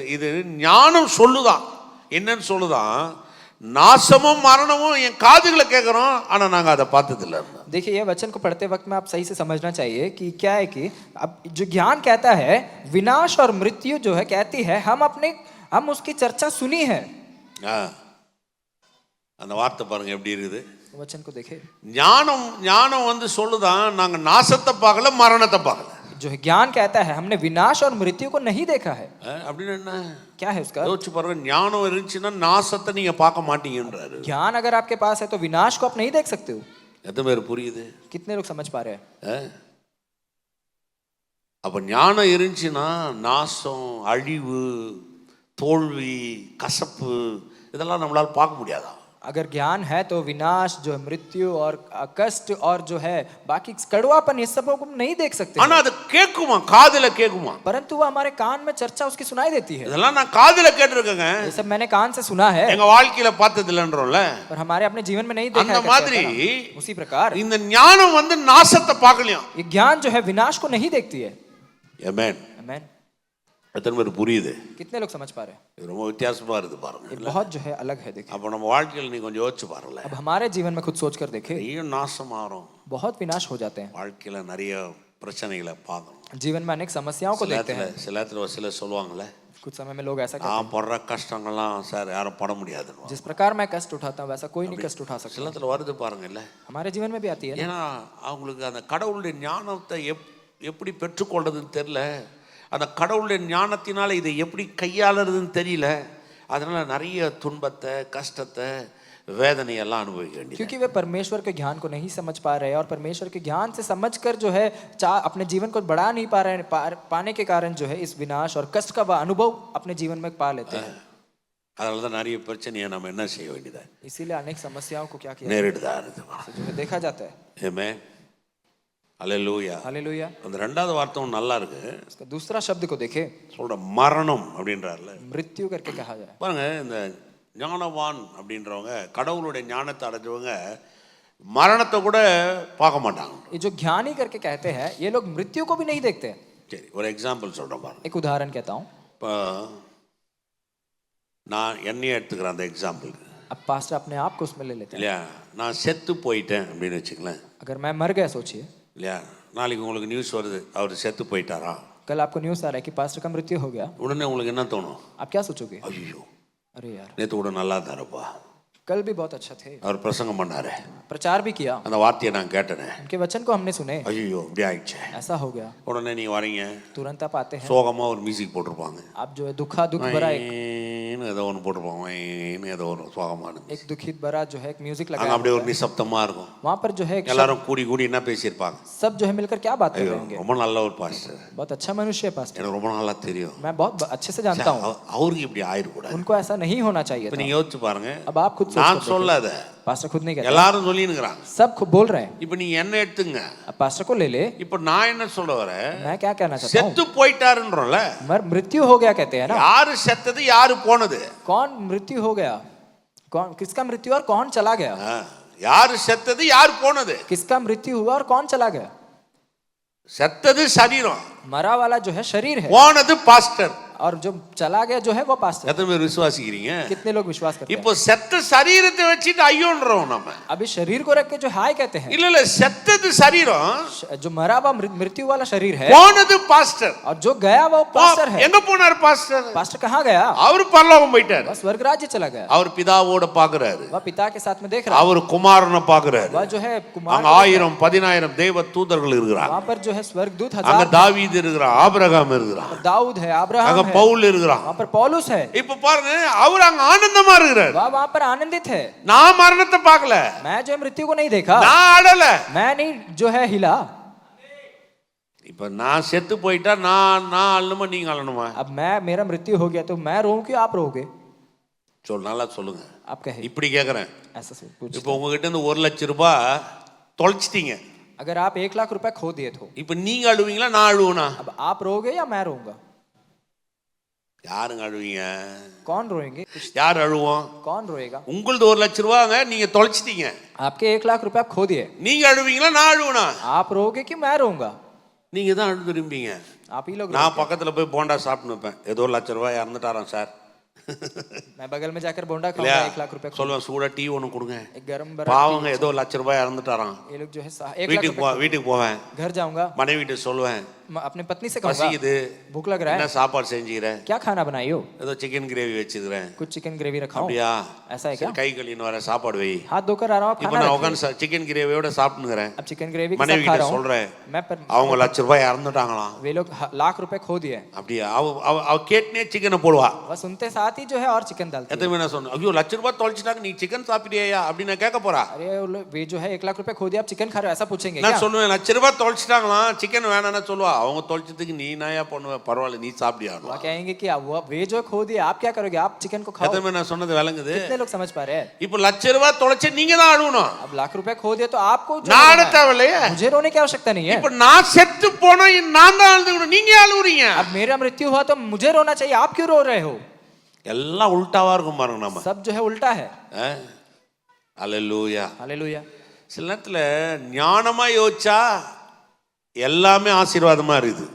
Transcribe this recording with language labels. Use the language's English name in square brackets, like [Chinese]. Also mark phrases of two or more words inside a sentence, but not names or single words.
[Tamil] இது ஞானம் சொல்லுதான், என்னன்னு சொல்லுதான், நாசமும் மரணமும் என் காதுகளை கேட்கிறோம், ஆனா நாங்க அதை பார்த்தது இல்லை. [Hindi] देखिए ये वचन को पढ़ते वक्त में आप सही से समझना चाहिए कि क्या है कि अब जो ज्ञान कहता है विनाश और मृत्यु जो है कहती है हम उसकी चर्चा सुनी है। [Tamil] அந்த வார்த்தை பாருங்க எப்படி இருக்குது. [Hindi] वचन को देखे, [Tamil] ஞானம் வந்து சொல்லுதான் நாங்க நாசத்தை பார்க்கல மரணத்தை பார்க்கல. [Hindi] जो ज्ञान कहता है हमने विनाश और मृत्यु को नहीं देखा है। [Tamil] அப்படின்னு என்ன [Hindi] क्या है उसका? [Tamil] யோசிச்சு பாருங்க, ஞானம் இருந்துச்சுன்னா நாசத்தை நீங்க பார்க்க மாட்டீங்கன்றாரு. [Hindi] ज्ञान अगर आपके पास है तो विनाश को आप नहीं देख सकते हो। [Tamil] எத்தனை பேர் புரியுது? [Hindi] कितने लोग समझ पा रहे हैं? [Tamil] அப்ப ஞானம் இருந்துச்சுன்னா நாசம், அழிவு, தோல்வி, கசப்பு இதெல்லாம் நம்மளால பார்க்க முடியாதா? [Hindi] अगर ज्ञान है तो विनाश जो है मृत्यु और कष्ट और जो है बाकी कड़वापन ये सब को नहीं देख सकते। [Tamil] ஆனா அது கேக்குமா, காதுல கேக்குமா? [Hindi] परंतु वो हमारे कान में चर्चा उसकी सुनाई देती है। [Tamil] இதெல்லாம் நான் காதுல கேட்டிருக்கேங்க, [Hindi] ये सब मैंने कान से सुना है, [Tamil] எங்க வாழ்க்கையில பார்த்தது இல்லன்றோம்ல, [Hindi] पर हमारे अपने जीवन में नहीं देखा [Tamil] அந்த [Hindi] है। [Tamil] மாதிரி [Hindi] उसी प्रकार [Tamil] இந்த ஞானம் வந்து நாசத்தை பார்க்கலையா? [Hindi] ये ज्ञान जो है विनाश को नहीं देखती है। [Tamil] ஆமென். [Hindi] आमीन। [Tamil] எத்தனை பேர் புரியுது? [Hindi] कितने लोग समझ पा रहे हैं? [Tamil] இது ரொம்ப வித்தியாசமா இருக்கு பாருங்க. [Hindi] ये बहुत जो है अलग है। देखिए [Tamil] அப்ப நம்ம வாழ்க்கையில நீ கொஞ்சம் யோசிச்சு பாருங்க, [Hindi] अब हमारे जीवन में खुद सोच कर देखें, [Tamil] நிறைய நாசம் ஆறோம், [Hindi] बहुत विनाश हो जाते हैं। [Tamil] வாழ்க்கையில நிறைய பிரச்சனைகளை பார்க்கணும். [Hindi] जीवन में अनेक समस्याओं को देखते हैं। [Tamil] சில சொல்லுவாங்கல்ல, [Hindi] कुछ समय में लोग ऐसा कहते [Tamil] நான் படுற கஷ்டங்கள்லாம் சார் யாரும் பட முடியாதுன்னு. [Hindi] हैं जिस प्रकार मैं कष्ट उठाता हूँ वैसा कोई नहीं कष्ट उठा सकता। [Tamil] சிலத்துல வருது பாருங்க இல்ல, [Hindi] हमारे जीवन में भी आती है ना। [Tamil] ஏன்னா அவங்களுக்கு அந்த கடவுளுடைய ஞானத்தை எப்படி பெற்றுக்கொள்றதுன்னு தெரியல, அந்த கடவுளுடைய ஞானத்தினால இதை எப்படி கையாளுறதுன்னு தெரியல, அதனால நிறைய துன்பத்தை, கஷ்டத்தை, வேதனையெல்லாம் அனுபவிக்க வேண்டியது. [Hindi] क्योंकि वे परमेश्वर के ज्ञान को नहीं समझ पा रहे और परमेश्वर के ज्ञान से समझकर जो है अपने जीवन को बढ़ा नहीं पा रहे, पाने के कारण जो है इस विनाश और कष्ट का वह अनुभव अपने जीवन में पा लेते हैं। [Tamil] அதனால தான் நிறைய பிரச்சனையை நம்ம என்ன செய்ய வேண்டியதா, [Hindi] इसीलिए अनेक समस्याओं को क्या किया [Tamil] நேரிடுதா இருக்கு, [Hindi] जो है देखा जाता है। [Tamil] ஆமென், அல்லேலூயா. [Hindi] हालेलुया। [Tamil] அந்த ரெண்டாவது வார்த்தையும் நல்லா இருக்கு. [Hindi] इसका दूसरा शब्द को देखें, [Tamil] சொல்ற மரணம் அப்படின்றார்ல, [Hindi] मृत्यु करके कहा जाए। [Tamil] பாருங்க, இந்த ஞானவான் அப்படின்றவங்க, கடவுளுடைய ஞானத்தை அடைஞ்சவங்க மரணத்தை கூட பார்க்க மாட்டாங்க. [Hindi] ये जो ज्ञानी करके कहते हैं ये लोग मृत्यु को भी नहीं देखते। [Tamil] சரி, ஒரு எக்ஸாம்பிள் சொல்றேன் பாருங்க. [Hindi] एक उदाहरण कहता हूँ, [Tamil] இப்போ நான் என்னையே எடுத்துக்கிறேன் அந்த எக்ஸாம்பிளுக்கு. [Hindi] अब पास्टर अपने आप को उसमें ले लेते हैं। [Tamil] இல்லையா, நான் செத்து போயிட்டேன் அப்படின்னு வச்சுங்களேன். [Hindi] अगर मैं मर गया सोचिए, [Tamil] இல்லையா, நாளைக்கு உங்களுக்கு நியூஸ் வருது அவர் செத்து போயிட்டாரா, [Hindi] कल आपको न्यूज़ आ रहा है कि पास्टर का मृत्यु हो गया, [Tamil] உடனே உங்களுக்கு என்ன தோணும்? [Hindi] आप क्या सोचोगे? [Tamil] ஐயோ, [Hindi] अरे यार [Tamil] நேற்று கூட நல்லா இருந்தாருப்பா, [Hindi] कल भी बहुत अच्छा थे, [Tamil] அவர் பிரசங்கம் பண்ணாரு, [Hindi] प्रचार भी किया, [Tamil] அந்த வார்த்தையை நான் கேட்டேனே, [Hindi] उनके वचन को हमने सुने, [Tamil] ஐயோ இப்படி ஆயிடுச்சு. [Hindi] ऐसा हो गया। [Tamil] உடனே நீங்க வரீங்க, [Hindi] तुरंत आप आते हैं, [Tamil] சோகமா ஒரு மியூசிக் போட்டிருப்பாங்க, [Hindi] आप जो है दुख भरा [Tamil] ஏதோ ஒன்று போட்டிருப்பாங்க, ஏதோ ஒரு சோகமான [Hindi] एक दुखित भरा जो है एक म्यूजिक [Tamil] அங்க [Hindi] लगा, [Tamil] அப்படியே ஒரு நிசப்தமா இருக்கும். [Hindi] वहाँ पर जो है एक [Tamil] எல்லாரும் கூடி என்ன பேசியிருப்பாங்க, [Hindi] सब जो है मिलकर क्या बात कर [Tamil] ஐயோ [Hindi] रहे होंगे, [Tamil] ரொம்ப நல்ல ஒரு பாஸ்டர், [Hindi] बहुत अच्छा मनुष्य है पास्टर, [Tamil] எனக்கு ரொம்ப நல்லா தெரியும், [Hindi] मैं बहुत अच्छे से जानता हूँ, [Tamil] அவருக்கு இப்படி ஆயிடக்கூடாது. [Hindi] उनको ऐसा नहीं होना चाहिए [Tamil] இப்ப [Hindi] था। [Tamil] நீங்க யோசிச்சு பாருங்க, [Hindi] अब आप खुद [Tamil] நான் [Hindi] सोच कर [Tamil] சொல்லாத, [Hindi] देखिए, पास्टर खुद नहीं कहते, [Tamil] எல்லாரும் சொல்லினுக்கிறாங்க. [Hindi] सब खुद बोल रहे हैं। [Tamil] இப்ப நீங்க என்ன எடுத்துங்க, [Hindi] अब पास्टर को ले ले, [Tamil] இப்ப நான் என்ன சொல்ல வரேன், [Hindi] मैं क्या कहना चाहता हूँ, [Tamil] செத்து போயிட்டாருன்றோம்ல, [Hindi] मृत्यु हो गया कहते हैं ना, [Tamil] யாரு செத்தது யாரு போனது, [Hindi] कौन मृत्यु हो गया, कौन किसका मृत्यु और कौन चला गया, [Tamil] யாரு செத்தது யாரு போனது, [Hindi] किसका मृत्यु हुआ और कौन चला गया। [Tamil] செத்தது சரீரம், [Hindi] मरा वाला जो है शरीर है, [Tamil] போனது பாஸ்டர், [Hindi] और जो चला गया जो है वो पास्टर। [Tamil] எத்தனை பேர் விசுவாசிக்கிறீங்க? [Hindi] कितने लोग विश्वास करते हैं? [Tamil] இப்போ செத்த சரீரத்தை வச்சுட்டு ஐயோன்றோம் நம்ம. [Hindi] अभी शरीर को रख के जो हाय कहते हैं, [Tamil] இல்ல இல்ல, செத்தது சரீரம், [Hindi] जो मरा हुआ मृत्यु वाला शरीर है, [Tamil] போனது பாஸ்டர். [Hindi] और जो गया वो पास्टर है। [Tamil] எங்க போனார் பாஸ்டர்? [Hindi] पास्टर कहाँ गया? [Tamil] அவர் பரலோகம் போயிட்டார். [Hindi] वह स्वर्ग राज्य चला गया। [Tamil] அவர் பிதாவோட பாக்குறாரு, [Hindi] वह पिता के साथ में देख रहा है। [Tamil] அவர் குமாரனை பாக்குறாரு. [Hindi] वह जो है कुमार, [Tamil] அங்க 1000 10000 தேவ தூதர்கள் இருக்கிறாங்க. [Hindi] वहाँ पर जो है स्वर्गदूत [Tamil] அங்க [Hindi] 1000, [Tamil] தாவீது இருக்கிறான், ஆபிரகாம் இருக்கிறான், [Hindi] दाऊद है, [Tamil] அங்க [Hindi] अब्राहम है, [Tamil] பவுல் இருக்கிறான். [Hindi] वहाँ पर पौलुस है। [Tamil] இப்ப பாருங்க, அவர் அங்க ஆனந்தமா இருக்கிறார். [Hindi] वह वहाँ पर आनंदित है। [Tamil] நான் மரணத்தை பார்க்கல, [Hindi] मैं जो है मृत्यु को नहीं देखा, [Tamil] நான் அடல. [Hindi] मैं नहीं जो है हिला। [Tamil] இப்ப நான் செத்து போயிட்டா நான் அழணுமா நீங்க அழணுமா? [Hindi] अब मैं, मेरा मृत्यु हो गया तो मैं रोऊं कि आप रोगे? [Tamil] நல்லா சொல்லுங்க. [Hindi] आप कहे [Tamil] இப்படி கேக்குறேன். [Hindi] ऐसा पूछ। [Tamil] இப்போ உங்ககிட்ட இருந்து 1 லட்சம் ரூபாய் தொலைச்சிட்டீங்க. [Hindi] अगर आप 1 लाख रुपए खो दिए तो [Tamil] இப்ப நீங்க அழுவீங்களா நான் அழுவனா? [Hindi] अब आप रोगे या मैं रोऊंगा? [Tamil] யாருங்க அழுவீங்க? [Hindi] कौन रोएंगे? [Tamil] யார் அழுவோம்? [Hindi] कौन रोएगा? [Tamil] உங்களது 1 லட்சம் ரூபாங்க, நீங்க தொலைச்சிட்டீங்க. [Hindi] आपके 1 लाख रुपए आप खो दिए, [Tamil] நீங்க அழுவீங்களா நான் அழுவனா? [Hindi] आप रोगे कि मैं रोऊंगा? [Tamil] நீங்க தான் அழுது விரும்பீங்க. [Hindi] आप ही लोग [Tamil] நான் பக்கத்துல போய் போண்டா சாப்பிட்டு நிப்பேன். ஏதோ 1 லட்சம் ரூபாய் இறந்துட்டாராம் சார். [Hindi] मैं बगल में जाकर बोंडा खाऊंगा, 1 लाख रुपए खो। [Tamil] சொல்லுவேன், சூடா டீ ஒன்று கொடுங்க. [Hindi] एक गरम बरा, [Tamil] பாவங்க ஏதோ 1 லட்சம் ரூபாய் இறந்துட்டாராம். [Hindi] ये लोग जो है 1 लाख [Tamil] வீட்டுக்கு [Hindi] रुपए, [Tamil] வீட்டுக்கு போவேன், [Hindi] घर जाऊंगा, [Tamil] மனைவிட்ட சொல்லுவேன், [Hindi] अपने पत्नी से कहूंगा [Tamil] பசிக்குது, [Hindi] भूख लग रहा [Tamil] என்ன [Hindi] है, [Tamil] சாப்பாடு செஞ்சுக்கிறேன்? [Hindi] क्या खाना बनाई हो? [Tamil] ஏதோ [English] chicken gravy [Tamil] வச்சுக்கிறேன். [Hindi] कुछ [English] chicken gravy [Hindi] रखा हूं। [Tamil] அப்படியா? [Hindi] ऐसा है क्या? [Tamil] சரி, கை கழுவின்னு வர சாப்பாடு வை. [Hindi] हाथ धोकर आ रहा हूं, [Tamil] இப்போ [Hindi] खाना [Tamil] நான் [Hindi] रखिए। [Tamil] உட்காந்து சிக்கன் கிரேவியோட சாப்பிட்டுக்கிறேன். [Hindi] अब [English] chicken gravy [Hindi] के [Tamil] மனைவி [Hindi] साथ खा [Tamil] கிட்ட [Hindi] रहा हूं [Tamil] சொல்றேன், [Hindi] मैं, पर [Tamil] அவங்க 1 லட்சம் ரூபாய் இறந்துட்டாங்களாம். [Hindi] वे लोग लाख रुपए खो दिए। [Tamil] அப்படியா? அவ கேட்னே சிக்கனை போடுவா. [Hindi] वह सुनते साथ ही जो है और चिकन डालती है। [Tamil] எத்தனை நான் சொன்னேன், ஐயோ 1 லட்சம் ரூபாய் தொலைச்சிட்டாங்க, நீ சிக்கன் சாப்பிடுறியா அப்படின்னு நான் கேட்க போறா. [Hindi] अरे वे जो है 1 लाख रुपए खो दिया, आप चिकन खा रहे हो, ऐसा पूछेंगे [Tamil] நான் [Hindi] क्या? [Tamil] சொல்லுவேன், 1 லட்சம் ரூபாய் தொலைச்சிட்டாங்களாம், சிக்கன் வேணாம்னு சொல்லுவா. அவங்க தொலைச்சதுக்கு நீ நாயா பண்ணுவ, பரவாயில்ல நீ சாப்பிடியா? [Hindi] वह कहेंगे कि वे जो खो दिया आप क्या करोगे, आप चिकन को खाओ। [Tamil] எத்தனை நான் சொன்னது விளங்குது? [Hindi] कितने लोग समझ पा रहे हैं? [Tamil] இப்போ 1 லட்சம் ரூபாய் தொலைச்சு நீங்க தான் அழுவணும். [Hindi] अब लाख रुपए खो दिया तो आपको जो [Tamil] நான் [Hindi] रोना [Tamil] அழ [Hindi] है। [Tamil] தேவையில்லையே. [Hindi] मुझे रोने की आवश्यकता नहीं है। [Tamil] இப்போ நான் செத்து போனா நான் தான் அழுதுக்கணும், நீங்க அழுவுறீங்க. [Hindi] अब मेरा मृत्यु हुआ तो मुझे रोना चाहिए, आप क्यों रो रहे हो? [Tamil] எல்லாம் உல்டாவா இருக்கும் பாருங்க. நம்ம [Hindi] सब जो है उल्टा है। [Tamil] அல்லேலூயா. [Hindi] हालेलुया। [Tamil] சில நேரத்துல ஞானமா யோசிச்சா எல்லாமே ஆசீர்வாதமா இருக்குது.